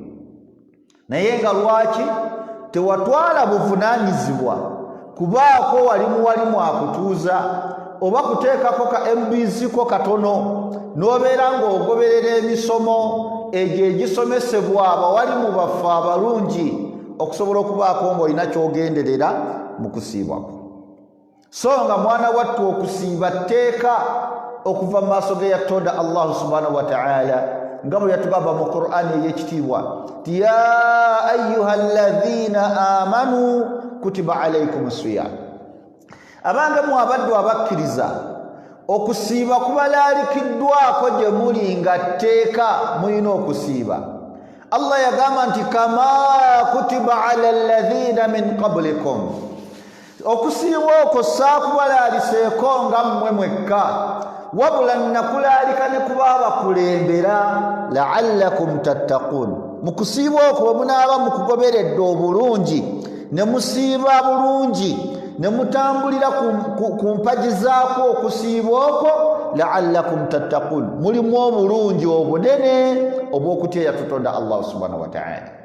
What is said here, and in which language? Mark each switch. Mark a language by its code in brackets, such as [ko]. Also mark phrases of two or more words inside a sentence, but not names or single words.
[lg] naye nga lwaki tewatwala buvunaanyizibwa kubaako walimu akutuuza oba kuteekako ka MBC ko katono, n'obeera ng'ogoberera emisomo egyo egisomesebwa abawalimu baffe abalungi okusobola okubaako ng'olina ky'ogenderera mu kusiibwako. So nga mwana wattu okusiiba tteeka okuva mu maaso g'eyatonda Allah [ar] سبحانه وتعالى, [lg] nga bwe yatugamba mu Qur'ani ey'ekitiibwa ti [ar] يا أيها الذين آمنوا كتب عليكم الصيام, [lg] abange mu abaddu abakkiriza okusiiba kubalalikiddwako gye muli nga tteeka mulina okusiiba. Allah yagamba nti [ar] كما كتب على الذين من قبلكم, [lg] okusiiba okwo saakubalaliseeko nga mmwe mwekka, wabula nakulaalika ne kuba abakulembera [ar] لعلكم تتقون, [lg] mu kusiiba okwo bwe munaaba mukugoberedde obulungi ne musiiba bulungi ne mutambulira ku mpaji zaako okusiiba okwo [ar] لعلكم تتقون [lg] mulimu obulungi obunene obw'okutya tutonda Allah [ar] سبحانه وتعالى.